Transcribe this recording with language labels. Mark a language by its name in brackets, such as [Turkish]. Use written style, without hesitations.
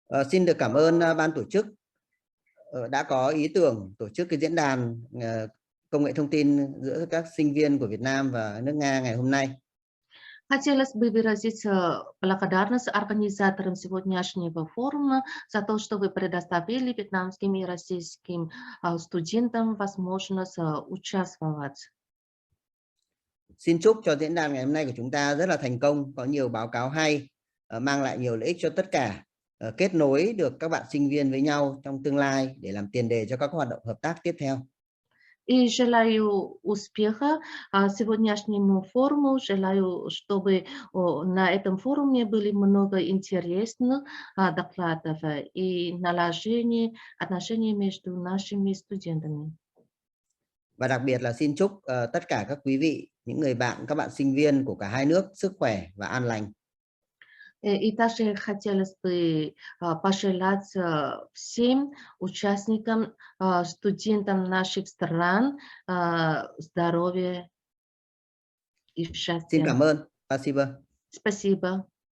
[Vietnamese] Xin được cảm ơn ban tổ chức đã có ý tưởng tổ chức cái diễn đàn công nghệ thông tin giữa các sinh viên của Việt Nam và nước Nga ngày hôm nay. [Russian] Хотелось бы выразить благодарность организаторам сегодняшнего форума за то, что вы предоставили вьетнамским и российским студентам возможность участвовать. [Vietnamese] Xin chúc cho diễn đàn ngày hôm nay của chúng ta rất là thành công, có nhiều báo cáo hay, mang lại nhiều lợi ích cho tất cả, kết nối được các bạn sinh viên với nhau trong tương lai để làm tiền đề cho các hoạt động hợp tác tiếp theo. [Russian] И желаю успеха сегодняшнему форуму. Желаю, чтобы на этом форуме были много интересных докладов и наложения отношений между нашими студентами. [Vietnamese] Và đặc biệt là xin chúc tất cả các quý vị, những người bạn, các bạn sinh viên của cả hai nước sức khỏe và an lành. [Russian] И также хотелось бы пожелать всем участникам, студентам наших стран здоровья и счастья. [Vietnamese] Xin cảm ơn. [Russian] Спасибо. Спасибо.